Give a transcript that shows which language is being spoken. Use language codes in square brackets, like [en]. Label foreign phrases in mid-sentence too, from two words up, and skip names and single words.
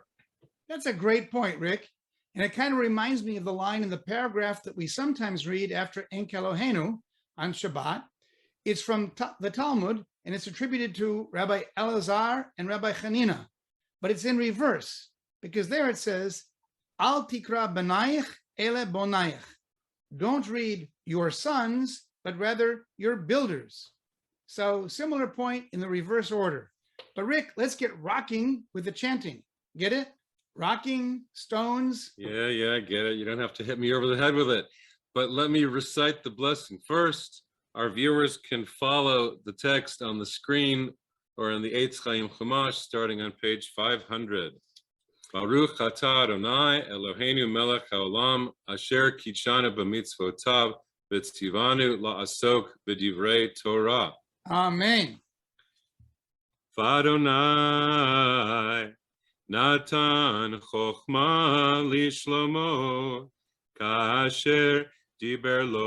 [en] That's a great point, Rick. And it kind of reminds me of the line in the paragraph that we sometimes read after En Eloheinu on Shabbat. It's from the Talmud, and it's attributed to Rabbi Elazar and Rabbi Chanina. But it's in reverse, because there it says, [he] אל תקרי בניך אלא בוניך. [en] Don't read your sons, but rather your builders. So similar point in the reverse order. But Rick, let's get rocking with the chanting. Get it? Rocking, stones. Yeah, I get it. You don't have to hit me over the head with it. But let me recite the blessing first. Our viewers can follow the text on the screen or in the Eitz Chaim Chumash, starting on page 500. [he] ברוך אתה אדני אלהינו מלך העולם אשר קדשנו במצותיו וצונו לעסוק בדברי תורה. Amen. ויהוה נתן חכמה לשלמה כאשר דבר